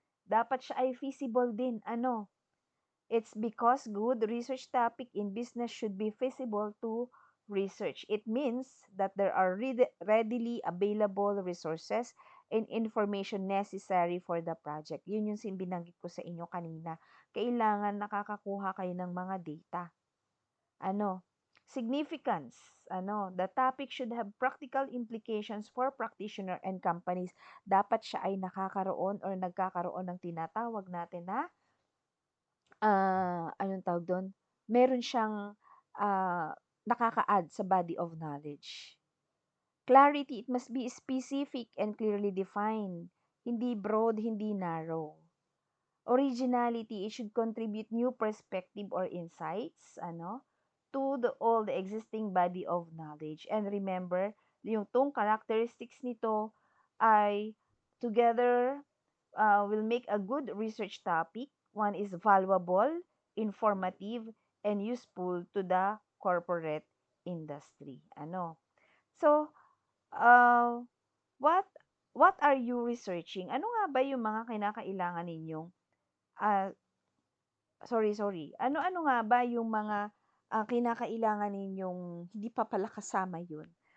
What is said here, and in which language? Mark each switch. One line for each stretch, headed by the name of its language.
Filipino: Dapat siya ay feasible din.
English: It's because good research topic in business should be feasible to research. It means that there are readily available resources and information necessary for the project.
Filipino: Yun yung binanggit ko sa inyo kanina. Kailangan nakakakuha kayo ng mga data.
English: Significance. The topic should have practical implications for practitioner and companies.
Filipino: Dapat siya ay nakakaroon or nagkakaroon ng tinatawag natin na anong tawag dun, meron siyang, nakaka-add sa body of knowledge.
English: Clarity, it must be specific and clearly defined,
Filipino: hindi broad, hindi narrow.
English: Originality, it should contribute new perspective or insights, to all the existing body of knowledge. And remember,
Filipino: yung tong characteristics nito ay
English: together will make a good research topic. One is valuable, informative, and useful to the corporate industry. So, uh, what what are you researching?
Filipino: Ano nga ba yung mga kinakailangan ninyong ah, sorry. Ano-ano nga ba yung mga kinakailangan ninyong hindi pa pala kasama yun?